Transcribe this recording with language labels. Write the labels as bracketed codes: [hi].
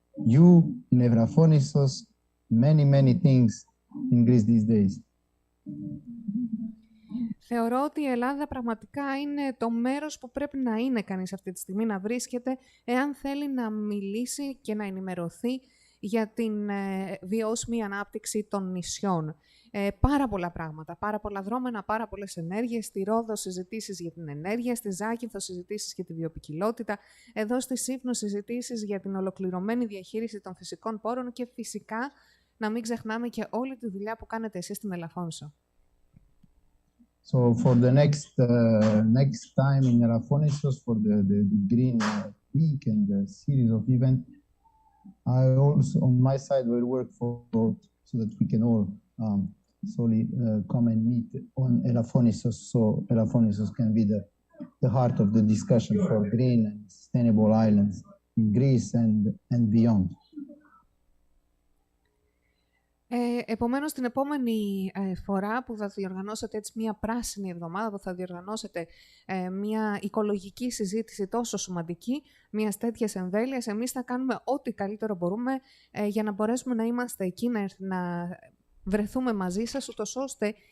[en] You in Elafonisos, many things in Greece these days. [el] Θεωρώ ότι η Ελλάδα πραγματικά είναι το μέρος που πρέπει να είναι κανείς αυτή τη στιγμή, να βρίσκεται, εάν θέλει να μιλήσει και να ενημερωθεί για την βιώσιμη ανάπτυξη των νησιών. Πάρα πολλά πράγματα, πάρα πολλά δρόμενα, πάρα πολλές ενέργειες. Στη Ρόδο συζητήσεις για την ενέργεια, στη Ζάκυνθο συζητήσεις για τη βιοποικιλότητα, εδώ στη Σύφνο συζητήσεις για την ολοκληρωμένη διαχείριση των φυσικών πόρων και φυσικά να μην ξεχνάμε και όλη τη δουλειά που κάνετε εσείς στην Ελαφώνησο. [en] So for the next time in Elafonisos for the Green Week and the series of events, I also on my side will work for so that we can all solely come and meet on Elafonisos, so Elafonisos can be the heart of the discussion for green and sustainable islands in Greece and beyond. [el] Επομένως, την επόμενη φορά που θα διοργανώσετε έτσι μια πράσινη εβδομάδα, που θα διοργανώσετε μια οικολογική συζήτηση τόσο σημαντική, μιας τέτοιας εμβέλειας, εμείς θα κάνουμε ό,τι καλύτερο μπορούμε για να μπορέσουμε να είμαστε εκεί, να βρεθούμε μαζί σας, ούτως ώστε